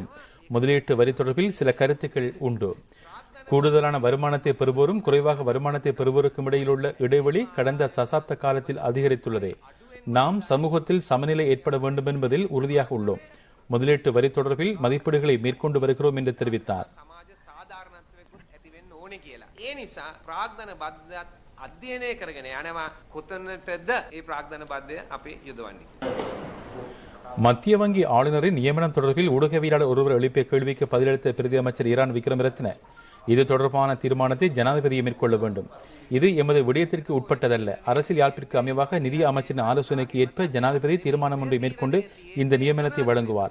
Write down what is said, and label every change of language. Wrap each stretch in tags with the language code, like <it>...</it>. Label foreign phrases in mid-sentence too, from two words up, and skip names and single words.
<ta>முதலீட்டு வரி தொடர்பில் சில கருத்துக்கள் உண்டு. கூடுதலான வருமானத்தை பெறுவோரும் குறைவாக வருமானத்தை பெறுவோருக்கும் இடையில் உள்ள இடைவெளி கடந்த தசாப்த காலத்தில் அதிகரித்துள்ளது. நாம் சமூகத்தில் சமநிலை ஏற்பட வேண்டும் என்பதில் உறுதியாக உள்ளோம். முதலீட்டு வரி தொடர்பில் மதிப்பீடுகளை மேற்கொண்டு வருகிறோம் என்று தெரிவித்தார்.</ta> <si>අධ්‍යයනය කරගෙන යනවා කොතනටද ඒ ප්‍රාග්ධන බද්ධය අපි යොදවන්නේ.</si> <ta>மத்திய வங்கி ஆளுநரின் நியமனம் தொடர்பில் ஊடகவியலாளர் ஒருவர் எழுப்பிய கேள்விக்கு பதிலளித்த பிரதி அமைச்சர் இரான் விக்ரமரத்ன, இது தொடர்பான தீர்மானத்தை ஜனாதிபதியை மேற்கொள்ள வேண்டும். இது எமது விடயத்திற்கு உட்பட்டதல்ல. அரசியல் யாழ்ப்பிற்கு அமைவாக நிதி அமைச்சரின் ஆலோசனைக்கு ஏற்ப ஜனாதிபதி தீர்மானம் ஒன்றை மேற்கொண்டு இந்த நியமனத்தை வழங்குவார்.</ta>